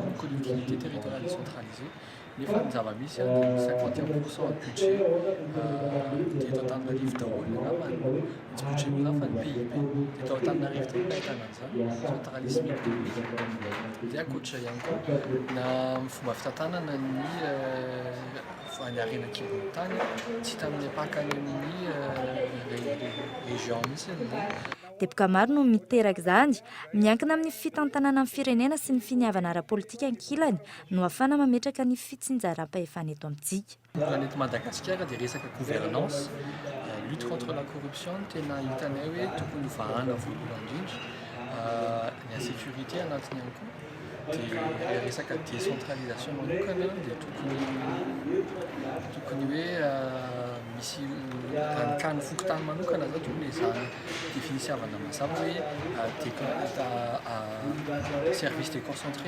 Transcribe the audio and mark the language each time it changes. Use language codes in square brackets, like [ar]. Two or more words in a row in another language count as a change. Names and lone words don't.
[mg] ny [fr] collectivité territoriale décentralisée [mg] nefa ny zava-misy 51% budget teto Antananarivo daholo angambany tsy budget miraha fa ny PIB teto Antananarivo daholo ahitana an'izany [fr] centralisme économique [mg] dia ankoatra ihany koa na fomba fitantanana ny any arenan-kibon'ny tany tsy tamin'ny apakany amin'ny région misy Teboka maro no miteraka izany miankina amin'ny fitantanana amin'ny firenena sy ny finiavana ara-politika ankilany no ahafana mametraka ny fitsinjaram-pahefana eto amintsika. Raha eto Madagasikara dia resaka gouvernance, [fr] lutte contre la corruption [mg] tena hitanay hoe tokony vahana voalohany indrindra, ny insécurité anatiny ihany koa. Dia resaka décentralisation manokana dia tokony hoe misy ranikany fokontany manokana zao tokony ezahana définisiavana mazava hoe [fr] service déconcentré